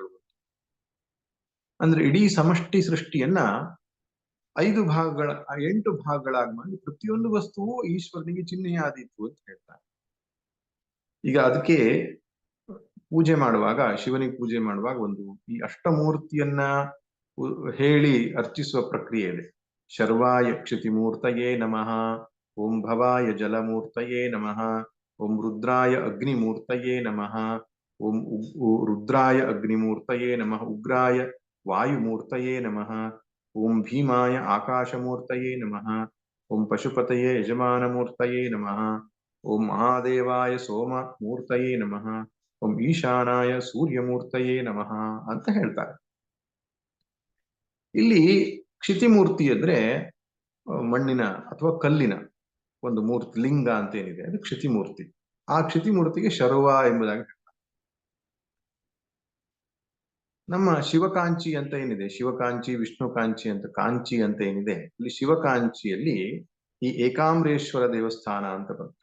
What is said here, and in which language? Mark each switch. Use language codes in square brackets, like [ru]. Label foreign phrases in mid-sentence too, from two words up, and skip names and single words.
[kn] ಅಂದ್ರೆ ಇಡೀ ಸಮಷ್ಟಿ ಸೃಷ್ಟಿಯನ್ನ 8 ಭಾಗಗಳಾಗಿ ಮಾಡಿ ಪ್ರತಿಯೊಂದು ವಸ್ತುವು ಈಶ್ವರನಿಗೆ ಚಿಹ್ನೆಯಾದೀತು ಅಂತ ಹೇಳ್ತಾರೆ. ಈಗ ಅದಕ್ಕೆ ಪೂಜೆ ಮಾಡುವಾಗ, ಶಿವನಿಗೆ ಪೂಜೆ ಮಾಡುವಾಗ ಒಂದು ಈ ಅಷ್ಟಮೂರ್ತಿಯನ್ನ ಹೇಳಿ ಅರ್ಚಿಸುವ ಪ್ರಕ್ರಿಯೆ ಇದೆ. [sa] ಶರ್ವಾಯ ಕ್ಷಿತಿಮೂರ್ತಯೇ ನಮಃ, ಓಂ ಭವಾಯ ಜಲಮೂರ್ತಯೇ ನಮಃ, ಓಂ ರುದ್ರಾಯ ಅಗ್ನಿಮೂರ್ತಯೇ ನಮಃ, ಓಂ ರುದ್ರಾಯ ಅಗ್ನಿಮೂರ್ತಯೇ ನಮಃ, ಉಗ್ರಾಯ ವಾಯುಮೂರ್ತಯೇ ನಮಃ, ಓಂ ಭೀಮಾಯ ಆಕಾಶಮೂರ್ತಯೇ ನಮಃ, ಓಂ ಪಶುಪತಯೇ ಯಜಮಾನಮೂರ್ತಯೇ ನಮಃ, ಓಂ ಮಹಾದೇವಾಯ ಸೋಮ ಮೂರ್ತಯೇ ನಮಃ, ಓಂ ಈಶಾನಾಯ ಸೂರ್ಯಮೂರ್ತಯೇ ನಮಃ [kn] ಅಂತ ಹೇಳ್ತಾರೆ. ಇಲ್ಲಿ ಕ್ಷಿತಿಮೂರ್ತಿ ಅಂದ್ರೆ ಮಣ್ಣಿನ ಅಥವಾ ಕಲ್ಲಿನ ಒಂದು ಮೂರ್ತಿ, ಲಿಂಗ ಅಂತ ಏನಿದೆ ಅದು ಕ್ಷಿತಿಮೂರ್ತಿ. ಆ ಕ್ಷಿತಿಮೂರ್ತಿಗೆ ಶರ್ವ ಎಂಬುದಾಗಿ ನಮ್ಮ ಶಿವಕಾಂಚಿ ಅಂತ ಏನಿದೆ, ಶಿವಕಾಂಚಿ, ವಿಷ್ಣುಕಾಂಚಿ ಅಂತ ಕಾಂಚಿ ಅಂತ ಏನಿದೆ, ಇಲ್ಲಿ ಶಿವಕಾಂಚಿಯಲ್ಲಿ ಈ ಏಕಾಂಬರೇಶ್ವರ ದೇವಸ್ಥಾನ ಅಂತ ಬರುತ್ತೆ.